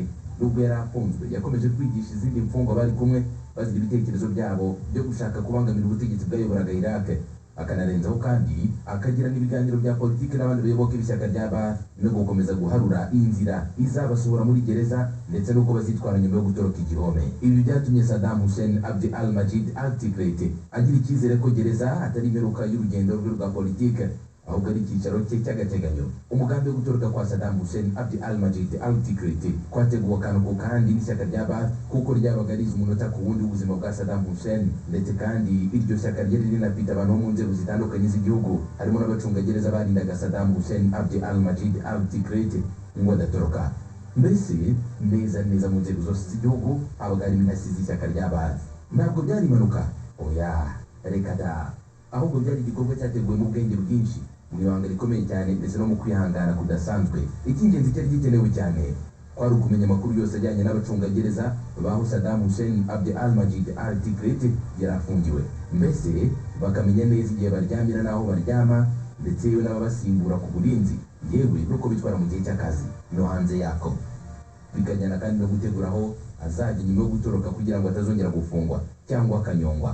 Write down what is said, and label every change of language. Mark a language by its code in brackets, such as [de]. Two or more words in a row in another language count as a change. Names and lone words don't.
[rw] Nubwo yari afunzwe, yakomeje kwigisha izindi mfungwa bari kumwe bazira ibitekerezo byabo byo gushaka kubangamira ubutegetsi bwayoboraga Iraq. Akanarenzaho kandi akagira n'ibiganiro bya politiki n'abandi bayoboke b'ishyaka rya Baath no gukomeza guharura inzira izabasohora muri gereza ndetse n'uko bazitwara nyuma yo gutoroka igihome. Ibi byatumye Saddam Hussein Abd al-Majid al-Tikrit agira icyizere ko gereza atari imperuka y'urugendo rwe rwa politiki, ahubwo ari icyicaro cye cy'agateganyo. Umugambi wo gutoroka kwa Saddam Hussein Abd al-Majid al-Tikrit kwateguwe akantu ku kandi n'ishyaka rya Baath, kuko ryabaga riza umunota ku wundi w'ubuzima bwa Saddam Hussein, ndetse kandi iryo shyaka ryari rinafite abantu bo mu nzego zitandukanye z'igihugu, harimo n'abacungagereza barindaga Saddam Hussein Abd al-Majid al-Tikrit ngo adatoroka. Mbese neza neza mu nzego zose z'igihugu habaga harimo intasi z'ishyaka rya Baath. Ntabwo byari impanuka, oya reka da, ahubwo byari igikorwa cyateguwe mu bwenge bwinshi, mu ibanga rikomeye cyane ndetse no mu kwihangana kudasanzwe. Icy'ingenzi cyari gikenewe cyane kwari ukumenya amakuru yose ajyanye n'abacungagereza baho Saddam Hussein Abd al-Majid al-Tikrit yari afungiwe, mbese bakamenya neza igihe baryamira n'aho baryama, ndetse yewe n'ababasimbura ku burinzi, yewe nuko bitwara mu gihe cy'akazi no hanze yako. Bikajyana kandi no gutegura aho azajya nyuma yo gutoroka kugira ngo atazongera gufungwa cyangwa akanyongwa.